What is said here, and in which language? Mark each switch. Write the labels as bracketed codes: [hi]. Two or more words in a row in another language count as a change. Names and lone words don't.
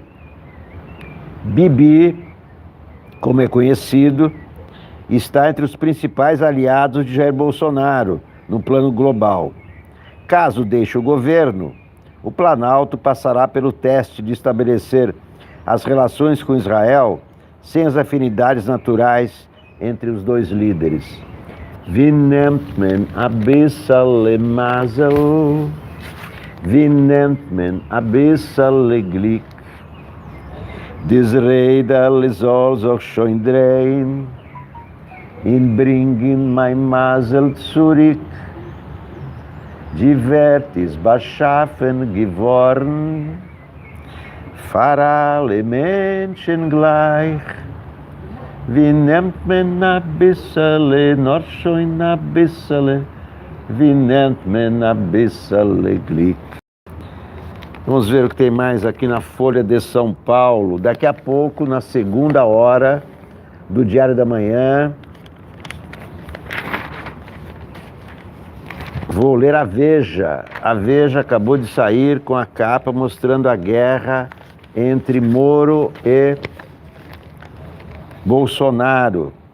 [pt] Bibi, como é conhecido, está entre os principais aliados de Jair Bolsonaro no plano global. Caso deixe o governo, o Planalto passará pelo teste de estabelecer as relações com Israel sem as afinidades naturais entre os dois líderes. [de] Wie nennt man a bissel Mazel? Wie nennt man a bissel Glück? Dies Räderl soll sich schon drehen, in bringen mein Mazel zurück. Die Welt ist beschaffen geworden, für alle Menschen gleich. Wie nennt man a bissel, noch schon a bissel, wie nennt man a bissel Glück? [pt] Vamos ver o que tem mais aqui na Folha de São Paulo. Daqui a pouco, na segunda hora do Diário da Manhã, vou ler a Veja. A Veja acabou de sair com a capa mostrando a guerra entre Moro e Bolsonaro.